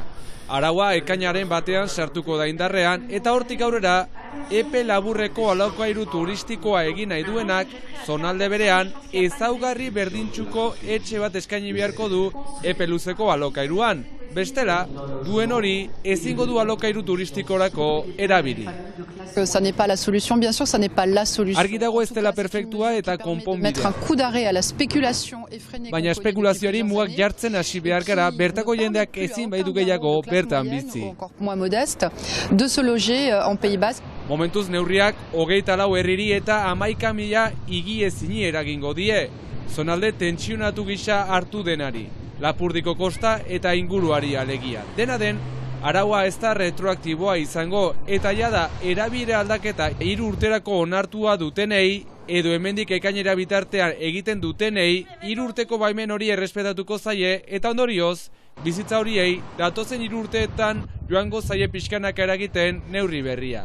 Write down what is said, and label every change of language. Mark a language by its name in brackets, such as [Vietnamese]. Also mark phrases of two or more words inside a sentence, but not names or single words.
[Basque] Araua ekainaren batean sartuko da indarrean eta hortik aurrera epe laburreko alokairu turistikoa egin nahi duenak zonalde berean ezaugarri berdintsuko etxe bat eskaini beharko du epe luzeko alokairuan. Bestela, duen hori ezingo du alokairu turistikorako erabili. [French] Ça n'est pas la solution, bien sûr, ça n'est pas la solution. [Basque] Argi dago ez dela perfektua eta konponbidea. [French] Mettre un coup d'arrêt à la spéculation effrénée. [Basque] Baina espekulazioari mugak jartzen hasi behar gara, bertako jendeak ezin baitu gehiago bertan bizi. [French] Encore moins modeste, de se loger en Pays Basque. [Basque] Momentuz neurriak 24 herriri eta 11.000 higiezini eragingo die. Zonalde tentsionatu gisa hartu denari. Lapurdiko kosta eta inguruari alegia. Dena den, araua ez da retroaktiboa izango eta jada erabire aldaketa 3 urterako onartua dutenei edo hemendik ekainera bitartean egiten dutenei 3 urteko baimen hori errespetatuko zaie eta ondorioz, bizitza horiei datozen 3 urteetan joango zaie pixkanaka eragiten neurri berria.